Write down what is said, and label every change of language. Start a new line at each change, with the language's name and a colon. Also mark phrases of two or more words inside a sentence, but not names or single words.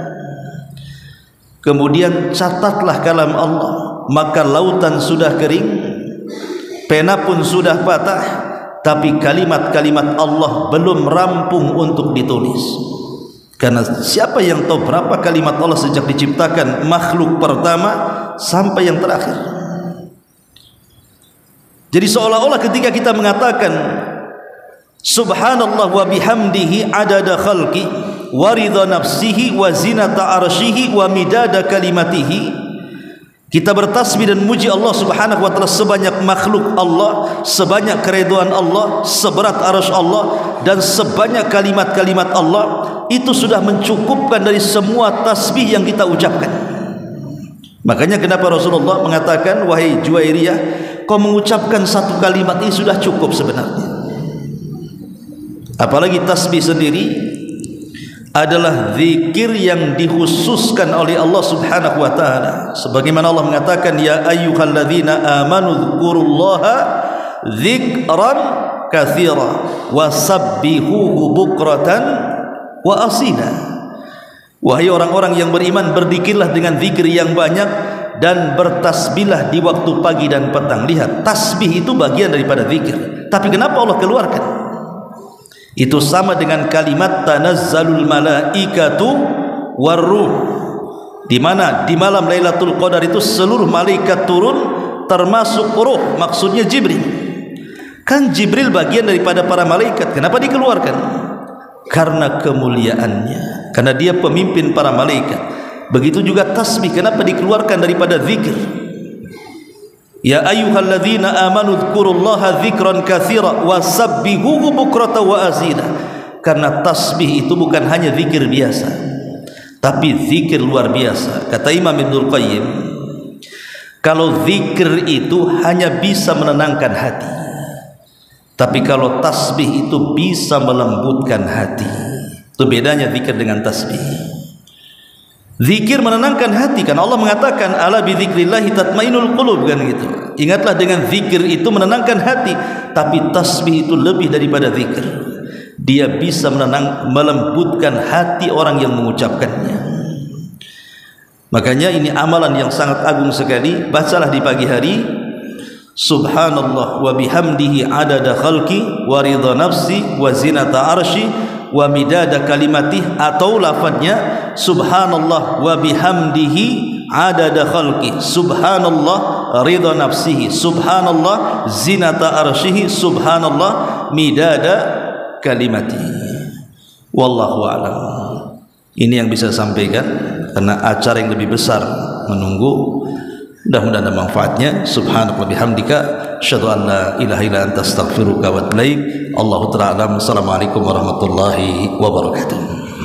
Indonesian: Kemudian catatlah kalam Allah, maka lautan sudah kering, pena pun sudah patah, tapi kalimat-kalimat Allah belum rampung untuk ditulis. Karena siapa yang tahu berapa kalimat Allah sejak diciptakan makhluk pertama sampai yang terakhir. Jadi seolah-olah ketika kita mengatakan
Arabic: سبحان الله وبحمده عدد خلقه ورضا نفسه وزنة عرشه ومداد كلماته,
Indonesian: kita bertasbih dan muji Allah
Arabic: سبحانه وتعالى
Indonesian: sebanyak makhluk Allah, sebanyak keridhaan Allah, seberat arsy Allah, dan sebanyak kalimat-kalimat Allah, itu sudah mencukupkan dari semua tasbih yang kita ucapkan. Makanya kenapa Rasulullah mengatakan, wahai Juwairiyah, kau mengucapkan satu kalimat ini sudah cukup sebenarnya. Apalagi tasbih sendiri adalah zikir yang dikhususkan oleh Allah
Arabic: سبحانه وتعالى.
Indonesian: Sebagaimana Allah mengatakan,
Arabic: يا أيها الذين آمنوا اذكروا الله ذكرا كثيرا وسبحوه بكرة وأصيلا.
Indonesian: Wahai orang-orang yang beriman, berzikirlah dengan zikir yang banyak dan bertasbihlah di waktu pagi dan petang. Lihat, tasbih itu bagian daripada zikir. Tapi kenapa Allah keluarkan? Itu sama dengan kalimat
Arabic: تنزل الملائكة والروح,
Indonesian: di mana di malam Lailatul Qadar itu seluruh malaikat turun termasuk ruh, maksudnya Jibril. Kan Jibril bagian daripada para malaikat. Kenapa dikeluarkan? Karena kemuliaannya, karena dia pemimpin para malaikat. Begitu juga tasbih, kenapa dikeluarkan daripada zikir?
Arabic: يا أيها الذين آمنوا اذكروا الله ذكرا كثيرا وسبحوه بكرة وأصيلا.
Indonesian: Karena tasbih itu bukan hanya zikir biasa, tapi zikir luar biasa. Kata Imam Ibnul Qayyim, kalau zikir itu hanya bisa menenangkan hati, tapi kalau tasbih itu bisa melembutkan hati. Itu bedanya zikir dengan tasbih. Zikir menenangkan hati, kan Allah mengatakan
Arabic: ألا بذكر الله تطمئن القلوب,
Indonesian: kan gitu. Ingatlah, dengan zikir itu menenangkan hati. Tapi tasbih itu lebih daripada zikir. Dia bisa melembutkan hati orang yang mengucapkannya. Makanya ini amalan yang sangat agung sekali. Bacalah di pagi hari,
Arabic: سبحان الله وبحمده عدد خلقه ورضا نفسه وزنة عرشه ومداد كلماته,
Indonesian: atau lafadznya
Arabic: سبحان الله وبحمده عدد خلقه سبحان الله رضا نفسه سبحان الله زنة عرشه سبحان الله مداد كلماته. والله أعلم.
Indonesian: Ini yang bisa sampaikan, karena acara yang lebih besar menunggu. Mudah-mudahan ada manfaatnya.
Arabic: سبحان الله بحمدك أشهد أن لا إله إلا أنت أستغفرك وأتوب إليك. الله تعالى. السلام عليكم ورحمة الله وبركاته.